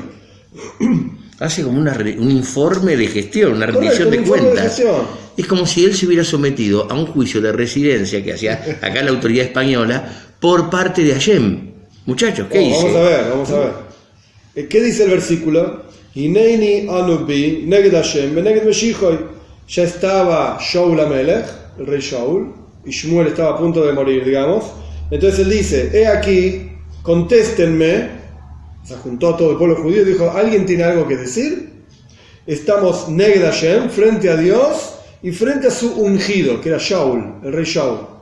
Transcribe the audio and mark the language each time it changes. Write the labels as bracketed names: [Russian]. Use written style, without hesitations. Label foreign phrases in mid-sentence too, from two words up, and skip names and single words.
[Spanish] Hace como un informe de gestión, una rendición de cuentas. Es como si él se hubiera sometido a un juicio de residencia que hacía acá la autoridad española por parte de Hashem. Muchachos, ¿qué hice? Vamos a ver. ¿Qué dice el versículo? [Hebrew] הנני ענו בי נגד השם ונגד משיחו. [Spanish] Ya estaba Shaul Amelech, el rey Shaul, y Shmuel estaba a punto de morir, digamos. Entonces él dice, he aquí, contéstenme Se juntó todo el pueblo judío y dijo, ¿alguien tiene algo que decir? [Hebrew] Estamos נגד השם, [Spanish] frente a Dios y frente a su ungido, que era Shaul, el rey Shaul.